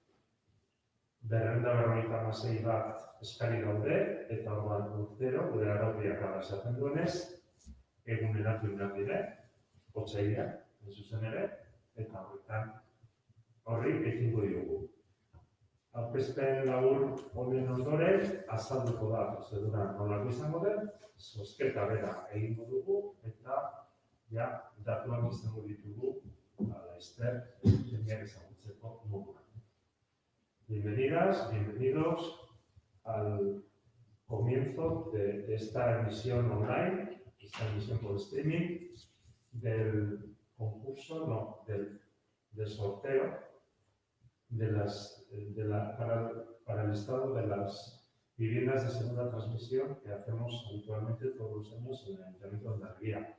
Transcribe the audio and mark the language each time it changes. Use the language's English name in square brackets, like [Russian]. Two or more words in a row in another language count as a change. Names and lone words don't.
[Basque] 256 bat eskari daude, eta orduan urtero, gure araudiak esaten duenez, eguneratu behar dire, otsailean, hain zuzen ere, eta horri ekingo diogu. Aurkezpen labur honen ondoren, azalduko da prozedura nolako izango den, zozketa bera egingo dugu, eta ja, datuak izango ditugu, laster, jendeak ezagutzeko moduan. [Spanish] Bienvenidas, bienvenidos al comienzo de esta emisión online, esta emisión por streaming, del concurso, del sorteo para el estado de las viviendas de segunda transmisión que hacemos habitualmente todos los años en el Ayuntamiento de Hondarribia.